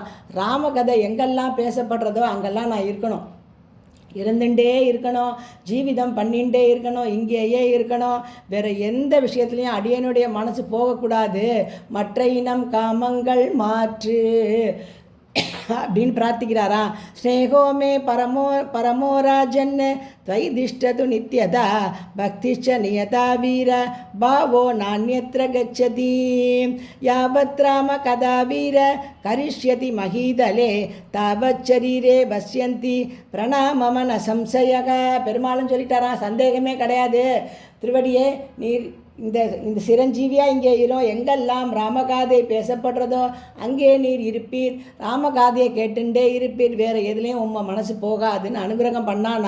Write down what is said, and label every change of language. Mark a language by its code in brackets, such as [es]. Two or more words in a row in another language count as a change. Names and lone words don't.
[ta] ராமகதை எங்கெல்லாம் பேசப்படுறதோ அங்கெல்லாம் நான் இருக்கணும், இருந்துட்டே இருக்கணும், ஜீவிதம் பண்ணிகிட்டே இருக்கணும், இங்கேயே இருக்கணும். வேறு எந்த விஷயத்துலையும் அடியனுடைய மனசு போகக்கூடாது. மற்ற இனம் காமங்கள் மாற்று அப்படின்னு பிரார்த்திக்கிறாராம். [sa] स्नेहोमे परमोराजन् त्वयिदिष्टतु नित्यदा भक्तिश्च नियता वीर भावो नान्यत्र गच्छति यावत् राम कदा वीर करिष्यति महीदले तावत् शरीरे पश्यन्ति प्राणाममन संशयः. [ta] பெருமாளும் சொல்லிட்டாராம், சந்தேகமே கிடையாது. திருவடியே நீர் இந்த சிரஞ்சீவியாக இங்கே எங்கெல்லாம் ராமகாதை பேசப்படுறதோ அங்கே நீர் இருப்பீர், ராமகாதையை கேட்டுண்டே இருப்பீர், வேறு எதுலேயும் உம்ம மனசு போகாதுன்னு அனுகிரகம் பண்ணானா.